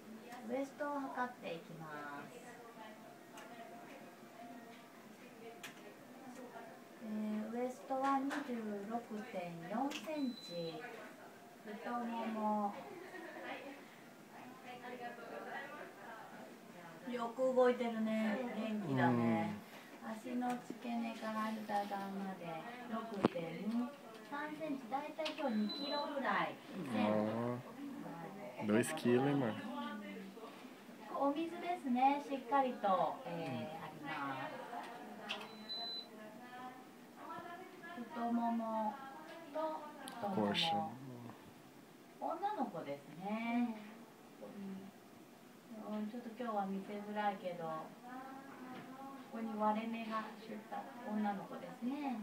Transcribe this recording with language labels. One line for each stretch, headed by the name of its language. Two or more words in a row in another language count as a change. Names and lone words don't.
Japanese: ウエストを測っていきます。ウエストは 26.4 センチ、太ももよく動いてるね。元気だね。足の付け根から膝段まで 6.3 センチ、だいたい今日2キロぐらい。
Portuguese: 2 quilos, hein, mano?
Japanese: お水ですね、しっかりと、あります。太ももと太もも。女の子ですね。ちょっと今日は見せづらいけど、ここに割れ目が出た女の子ですね。